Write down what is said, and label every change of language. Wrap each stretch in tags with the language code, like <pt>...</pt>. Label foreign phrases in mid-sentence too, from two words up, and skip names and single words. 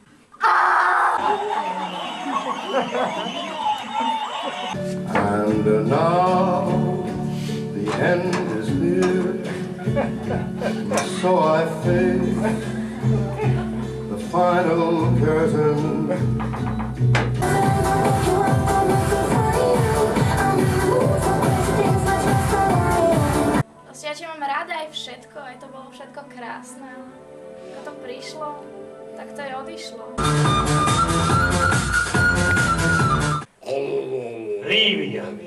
<en>And now the end is near, so I face the final curtain.</en> <sk>Ja ťa mám rada aj všetko, aj to bolo všetko krásne. Ako to prišlo, tak to aj odišlo. Lívia.</sk>